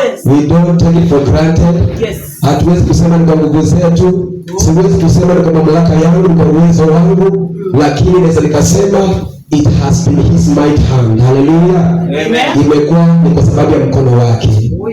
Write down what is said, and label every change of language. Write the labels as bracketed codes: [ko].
[en] We don't take it for granted. [sw] Hatuwezi kusema ni kwa nguvu zetu. Siwezi kusema ni kwa mamlaka yangu, ni kwa uwezo wangu. Lakini naweza nikasema [en] it has been his mighty hand. Hallelujah. Amen. [sw] Imekuwa ni kwa sababu ya mkono wake.